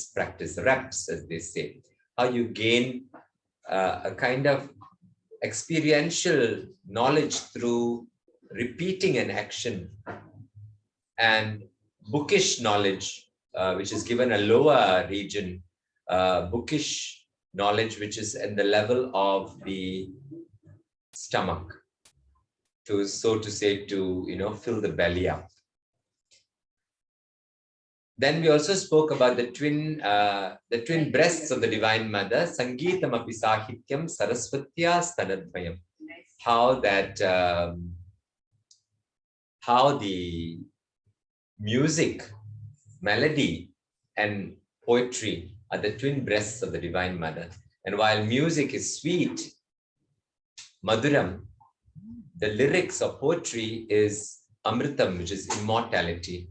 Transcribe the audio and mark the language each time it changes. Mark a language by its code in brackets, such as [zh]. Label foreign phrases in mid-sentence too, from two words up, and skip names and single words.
[en] practice, reps, as they say, how you gain a kind of experiential knowledge through repeating an action, and bookish knowledge, which is given a lower region, bookish knowledge, which is at the level of the stomach, to, so to say, to, fill the belly up. Then we also spoke about the twin breasts of the Divine Mother, [sa] संगीतम् अपि साहित्यम् सरस्वत्याः स्तनद्वयम्. [en] How that, how the music, melody, and poetry are the twin breasts of the Divine Mother. And while music is sweet, Madhuram, the lyrics of poetry is Amritam, which is immortality.